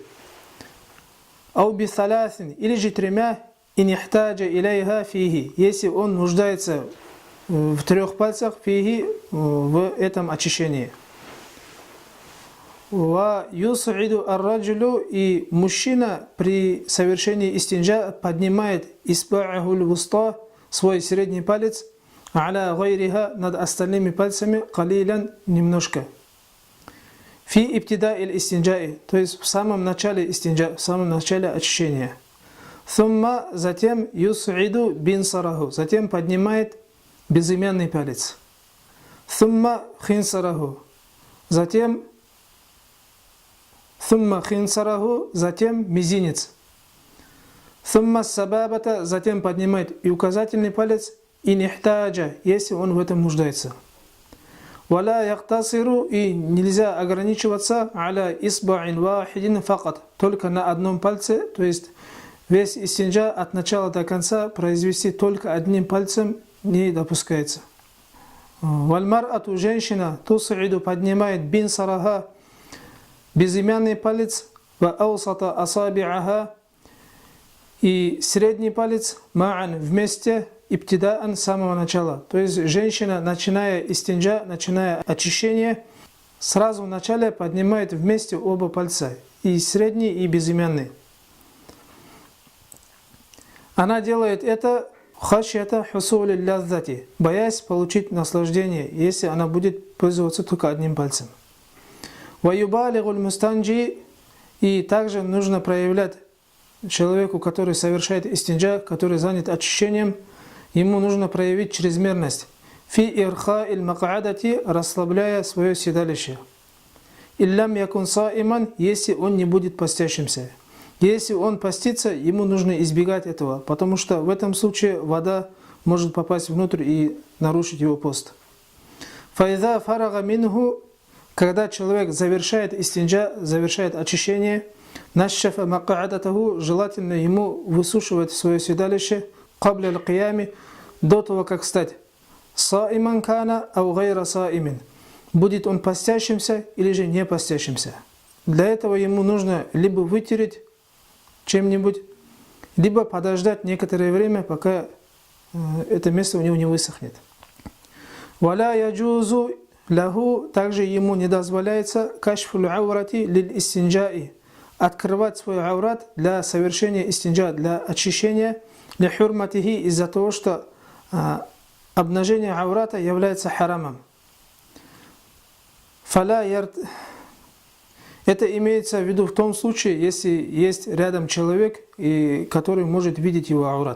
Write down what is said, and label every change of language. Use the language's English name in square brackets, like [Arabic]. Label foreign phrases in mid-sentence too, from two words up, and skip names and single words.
[Arabic] أو بثلاث, [Russian] или же тремя, [Arabic] إن احتاج إليها فيه, [Russian] если он нуждается в трех пальцах, фиги, в этом очищении. [Arabic] ويصعد الرجل, [Russian] и мужчина при совершении истинджа поднимает [Arabic] إصبعه الوسطى, [Russian] свой средний палец, [Arabic] على غيرها, [Russian] над остальными пальцами, калилян, немножко. [Arabic] في ابتداء الاستنجاء, [Russian] то есть в самом начале истинджа, в самом начале очищения. Сумма, затем [Arabic] يصعد بنصره, [Russian] затем поднимает безымянный палец. [Arabic] ثم خنصره, [Russian] затем мизинец. [Arabic] ثم السبابة, [Russian] затем поднимает и указательный палец, [Arabic] إن احتاج, [Russian] если он в этом нуждается. [Arabic] ولا يقتصر, [Russian] и нельзя ограничиваться [Arabic] على إصبع واحد فقط, [Russian] только на одном пальце, то есть весь истинджа от начала до конца произвести только одним пальцем не допускается. Вальмар'ату, женщина, тусиду, поднимает бинсараха, безымянный палец, [Arabic] وأوسط أصابعها, [Russian] и средний палец, ма'ан, вместе, ибтидаан, с самого начала. То есть женщина, начиная истинджа, начиная очищение, сразу в начале поднимает вместе оба пальца, и средний, и безымянный. Она делает это [Arabic] خشية حصول اللذة, [Russian] боясь получить наслаждение, если она будет пользоваться только одним пальцем. [Arabic] ويبالغ المستنجي, [Russian] и также нужно проявлять человеку, который совершает истинджа, который занят очищением, ему нужно проявить чрезмерность. [Arabic] في إرخاء المقعدة, [Russian] расслабляя свое седалище. [Arabic] إن لم يكن صائما, [Russian] если он не будет постящимся. Если он постится, ему нужно избегать этого, потому что в этом случае вода может попасть внутрь и нарушить его пост. [Arabic] فإذا فرغ منه, [Russian] когда человек завершает истинджа, завершает очищение, [Arabic] نشف مقعدته, [Russian] желательно ему высушивать свое седалище [Arabic] قبل القيام, [Russian] до того, как стать [Arabic] صائما كان أو غير صائم. [Russian] Будет он постящимся или же не постящимся. Для этого ему нужно либо вытереть чем-нибудь, либо подождать некоторое время, пока это место у него не высохнет. [Arabic] ولا يجوز له, [Russian] также ему не дозволяется [Arabic] كشف العورة للاستنجاء, [Russian] открывать свой аурат для совершения истинджа, для очищения, для хурматихи, из-за того, что обнажение аурата является харамом. Это имеется в виду в том случае, если есть рядом человек, который может видеть его аурат.